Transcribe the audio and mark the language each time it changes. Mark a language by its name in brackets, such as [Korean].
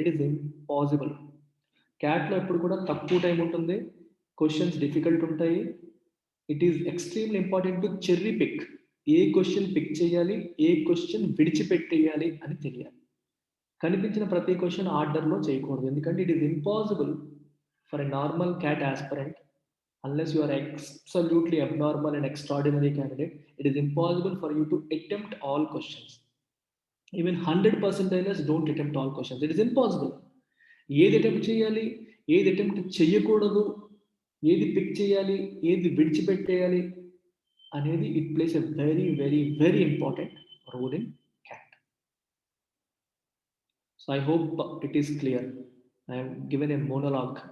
[English] It is impossible. [Telugu] CATలో ఎప్పుడు కూడా తక్కువ టైం ఉంటుంది, క్వశ్చన్స్ డిఫికల్ట్ ఉంటాయి. [English] It is extremely important to cherry pick. [Telugu] ఏ question pick చేయాలి, ఏ క్వశ్చన్ విడిచిపెట్టేయాలి అని తెలియాలి. కనిపించిన ప్రతి క్వశ్చన్ ఆర్డర్లో చేయకూడదు, ఎందుకంటే [English] It is impossible for a normal CAT aspirant. Unless you are absolutely abnormal and extraordinary candidate, it is impossible for you to attempt all questions. Even 100%ers don't attempt all questions. It is impossible. [Telugu] ఏది attempt చేయాలి, ఏది attempt చేయకూడదు, ఏది pick చేయాలి, ఏది విడిచిపెట్టేయాలి అనేది [English] It plays a very very very important role in CAT. So I hope it is clear. I have given a monologue.